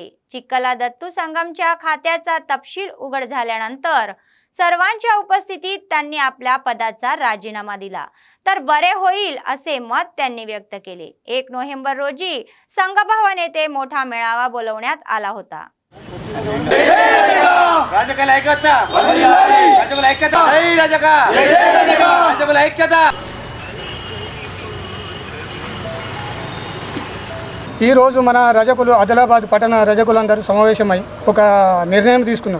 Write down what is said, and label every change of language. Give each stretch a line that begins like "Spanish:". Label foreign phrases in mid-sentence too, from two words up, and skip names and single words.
Marathi: चिक्कला दत्तू संगमच्या खात्याचा तपशील उघड झाल्यानंतर सर्वांच्या उपस्थितीत त्यांनी आपल्या पदाचा राजीनामा दिला तर बरे होईल असे मत त्यांनी व्यक्त केले. 1 नोव्हेंबर रोजी संघभवन येथे मोठा मेळावा बोलवण्यात आला होता.
Telugu: ఈ రోజు మన రజకులు ఆదిలాబాద్ పట్టణ రజకులందరూ సమావేశమై ఒక నిర్ణయం తీసుకున్నారు.